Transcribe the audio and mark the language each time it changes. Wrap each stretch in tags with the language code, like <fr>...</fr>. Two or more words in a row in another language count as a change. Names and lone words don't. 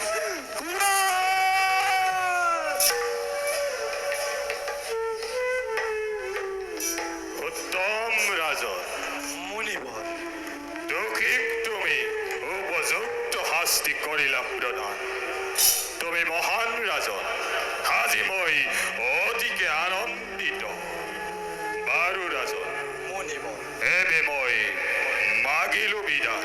<as>উত্তম রাজন মুনিবর দুঃখিক তুমি উপযুক্ত শাস্তি করিলা প্রদান তুমি মহান রাজন আজি মই অতিকে আনন্দিত বাৰু ৰাজন মুনিবর এবে মই মাগিলো বিদায়</as>